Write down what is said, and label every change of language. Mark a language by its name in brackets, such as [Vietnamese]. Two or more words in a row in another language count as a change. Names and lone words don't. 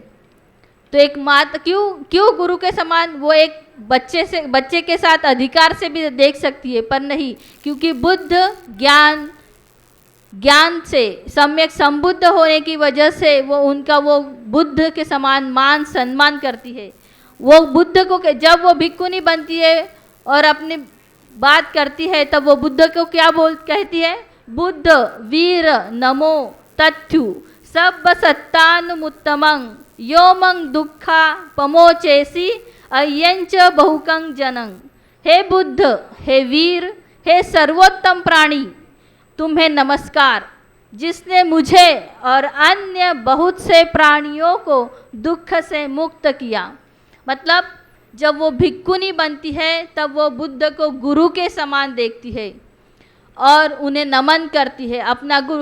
[Hindi] तो एक माता क्यों गुरु के समान, वो एक बच्चे के साथ अधिकार से भी देख सकती है, पर नहीं, क्योंकि बुद्ध ज्ञान से सम्यक संबुद्ध होने की वजह से वो बुद्ध के समान मान सम्मान करती है। वो बुद्ध को जब वो भिक्खुनी बनती है और अपनी बात करती है, तब वो बुद्ध को क्या कहती है, [Pali] बुद्ध वीर नमो तथ्यु सब सत्तानुमुत्तमं योमं दुखा पमोचेसी अयंच बहुकं जनंग। [Hindi] हे बुद्ध, हे वीर, हे सर्वोत्तम प्राणी, तुम्हें नमस्कार, जिसने मुझे और अन्य बहुत से प्राणियों को दुख से मुक्त किया। मतलब जब वो भिक्खुनी बनती है तब वो बुद्ध को गुरु के समान देखती है और उन्हें नमन करती है, अपना गुरु।